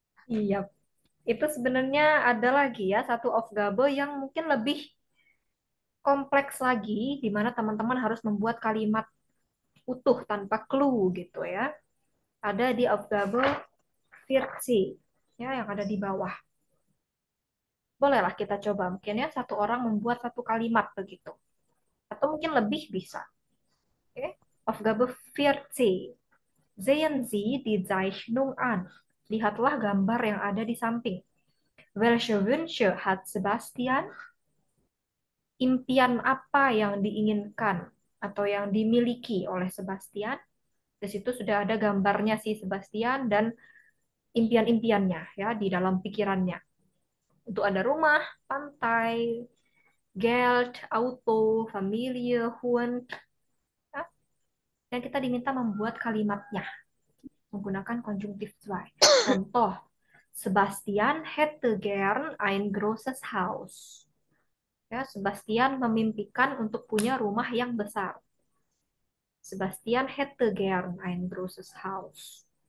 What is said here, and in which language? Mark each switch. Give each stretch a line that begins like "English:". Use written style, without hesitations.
Indonesian: Iya, itu sebenarnya ada lagi ya satu Aufgabe yang mungkin lebih kompleks lagi di mana teman-teman harus membuat kalimat utuh tanpa clue gitu ya. Ada di Aufgabe 40 ya yang ada di bawah. Bolehlah kita coba mungkin ya satu orang membuat satu kalimat begitu. Atau mungkin lebih bisa. Oke. Aufgabe 40.
German: Sehen Sie die Zeichnung an.
Indonesian: Lihatlah gambar yang ada di samping.
German: Welche Wünsche hat Sebastian?
Indonesian: Impian apa yang diinginkan atau yang dimiliki oleh Sebastian? Di situ sudah ada gambarnya si Sebastian dan impian-impiannya ya di dalam pikirannya. Untuk ada rumah, pantai, Geld, auto, Familie, Hund. Ya. Dan kita diminta membuat kalimatnya menggunakan konjungtif zwei.
German: Contoh, Sebastian hätte gern ein großes Haus.
Indonesian: Ya, Sebastian memimpikan untuk punya rumah yang besar.
German: Sebastian hätte gern ein großes Haus.